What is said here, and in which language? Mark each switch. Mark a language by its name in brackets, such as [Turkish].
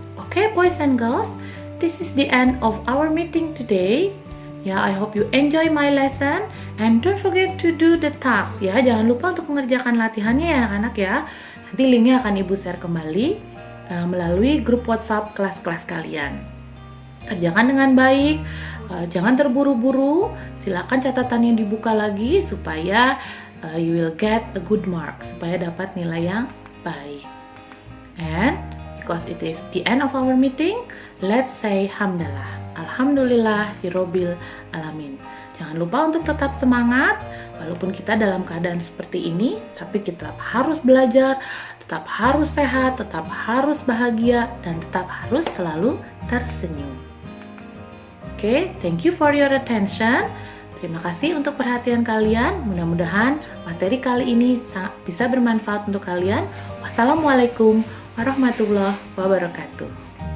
[English] Okay, boys and girls, this is the end of our meeting today. Ya, I hope you enjoy my lesson and don't forget to do the tasks. [Indonesian] Ya, jangan lupa untuk mengerjakan latihannya ya anak-anak ya. Nanti linknya akan Ibu share kembali melalui grup WhatsApp kelas-kelas kalian. Kerjakan dengan baik, jangan terburu-buru. Silakan catatannya dibuka lagi supaya [English] you will get a good mark, [Indonesian] supaya dapat nilai yang baik. [English] And because it is the end of our meeting, let's say hamdalah. [Indonesian] Alhamdulillahirabbil alamin. Jangan lupa untuk tetap semangat, walaupun kita dalam keadaan seperti ini, tapi kita harus belajar, tetap harus sehat, tetap harus bahagia, dan tetap harus selalu tersenyum. [English] Oke, thank you for your attention. [Indonesian] Terima kasih untuk perhatian kalian. Mudah-mudahan materi kali ini bisa bermanfaat untuk kalian. Wassalamualaikum warahmatullahi wabarakatuh.